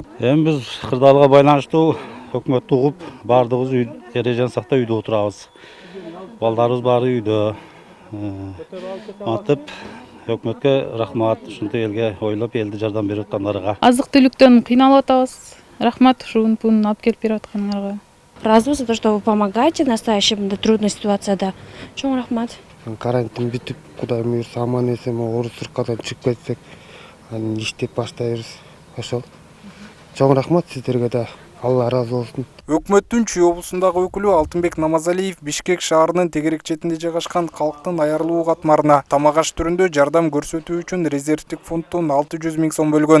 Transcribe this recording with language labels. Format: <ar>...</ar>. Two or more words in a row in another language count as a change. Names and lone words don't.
<ky>Эми биз кырдаалга байланыштуу өкмөттү угуп, баардыгыбыз үй эрежени сактап үйдө отурабыз. Балдарыбыз баары үйдө. Антип өкмөткө рахмат, ушинтип элге ойлоп, элди жардам берип аткандарга. Азык-түлүктөн кыйналып атабыз. Рахмат ушун пунун алып келип берип атканыңарга.</ky> <ru>Разыбыз за то, что вы помогаете в настоящем трудной ситуации.</ru> <ky>Чоң рахмат. Карантин бүтүп, Кудай буйрса аман эсен ооруз сыркадан чыгып кетсек, анан иштеп баштайбыз. Ошол. Чоң рахмат сиздерге да. Алла ыраазы болсун. Өкмөттүн Чүй облусундагы өкүлү Алтынбек Намазалиев Бишкек шаарынын тегерек четинде жайгашкан калктын аярылуу катмарына тамак аш түрүндө жардам көрсөтүү үчүн резервдик фонддон 600 000 сом бөлгөн.</ky>